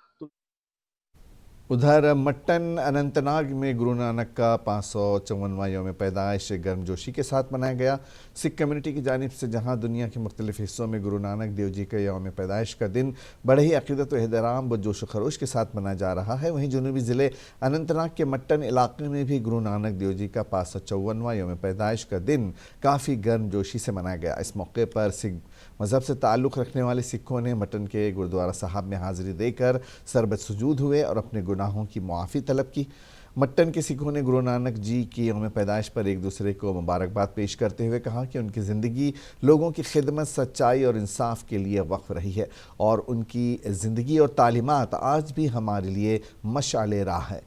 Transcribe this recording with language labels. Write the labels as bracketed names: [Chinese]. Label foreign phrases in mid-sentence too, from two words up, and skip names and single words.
[Urdu] ادھر مٹن اننت ناگ میں گرو نانک کا 554واں یوم پیدائش گرم جوشی کے ساتھ منایا گیا۔ سکھ کمیونٹی کی جانب سے جہاں دنیا کے مختلف حصوں میں گرو نانک دیو جی کے یوم پیدائش کا دن بڑے ہی عقیدت و احترام و جوش و خروش کے ساتھ منایا جا رہا ہے، وہیں جنوبی ضلع اننت ناگ کے مٹن علاقے میں بھی گرو نانک دیو جی کا 554واں یوم پیدائش کا دن کافی گرم جوشی سے منایا گیا۔ اس موقع پر سکھ مذہب سے تعلق رکھنے والے سکھوں نے مٹن کے گردوارہ صاحب میں حاضری دے کر سربت سجود ہوئے اور اپنے گناہوں کی معافی طلب کی۔ مٹن کے سکھوں نے گرو نانک جی کی یوم پیدائش پر ایک دوسرے کو مبارکباد پیش کرتے ہوئے کہا کہ ان کی زندگی لوگوں کی خدمت، سچائی اور انصاف کے لیے وقف رہی ہے، اور ان کی زندگی اور تعلیمات آج بھی ہمارے لیے مشعل راہ ہے۔